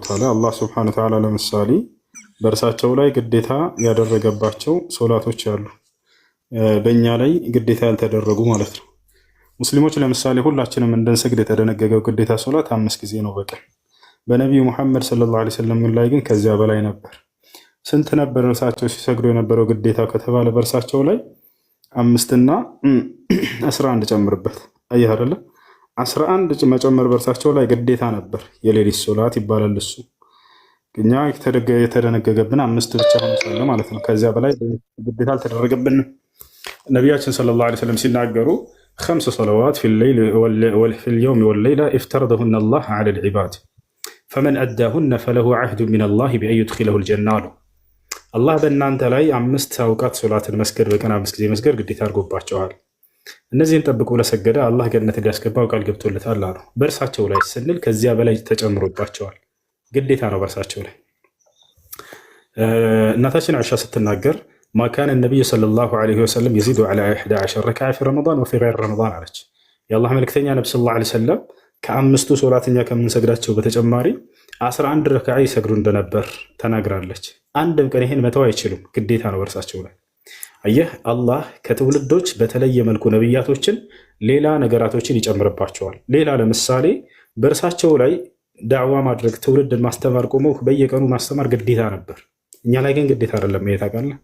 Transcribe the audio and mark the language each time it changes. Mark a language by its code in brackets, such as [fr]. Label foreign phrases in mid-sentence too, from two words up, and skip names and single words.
[am] ላይ አላህ [ar] سبحانه وتعالى [am] ለምሳሌ በእርሳቸው ላይ ግዴታ ያደረገባቸው ሶላቶች አሉ። በእኛ ላይ ግዴታ ያልተደረጉ ማለት ነው። ሙስሊሞች ለምሳሌ ሁላችንም እንድንሰግድ የተደነገገው ግዴታ ሶላት 5 ጊዜ ነው በቀን። በነቢዩ ሙሐመድ [ar] صلى الله عليه وسلم [am] ላይ ግን ከዚያ በላይ ነበር። ስንት ነበር እርሳቸው ሲሰግዱ የነበረው ግዴታ ከተባለ በእርሳቸው ላይ 5 እና 11 ጨምርበት። አየህ አይደለ? 11 መጨመር በእርሳቸው ላይ ግዴታ ነበር። የሌሊት ሶላት ይባላል እሱ። እኛ የተደነገገብን 5 ብቻ ሆኖ ሳለ ማለት ነው። ከዚያ በላይ ግዴታ አልተደረገብንም። ነቢያችን [ar] صلى الله عليه وسلم [am] ሲናገሩ [ar] 5 صلوات في اليوم والليلة افترضهن الله على العباد فمن أداهن فله عهد من الله بأن يدخله الجنة. [am] الله በእናንተ ላይ 5 አውቃት ሶላትን መስገድ በቀን 5 ጊዜ መስገድ ግዴታ አድርጎባቸዋል። እነዚህን ጠብቆ ለሰገደ አላህ ገነት ሊያስገባው ቃል ገብቶለታል አሉ። በእርሳቸው ላይ ስንል ከዚያ በላይ ተጨምሮባቸዋል። ግዴታ ነው በእርሳቸው ላይ። እናታችን አይሻ ስትናገር [ar] ما كان النبي صلى الله عليه وسلم يزيد على 11 ركعة في رمضان وفي غير [am] رمضان አለች። የአላህ መልእክተኛ ነብዩ [ar] صلى الله عليه وسلم [am] ከአምስቱ ሶላተኛ ከምንሰግዳቸው በተጨማሪ 11 ረካዓ ይሰግዱ እንደነበር ተናግራለች። አንድም ቀን ይሄን መተው አይችሉም፣ ግዴታ ነው በእርሳቸው ላይ። አየህ አላህ ከትውልዶች በተለየ መልኩ ነብያቶችን ሌላ ነገራቶችን ይጨምርባቸዋል። ሌላ ለምሳሌ በእርሳቸው ላይ ዳዕዋ ማድረግ ትውልድን ማስተማር ቆመው በየቀኑ ማስተማር ግዴታ ነበር። እኛ ላይ ግን ግዴታ አይደለም። ይሄ ታውቃለህ?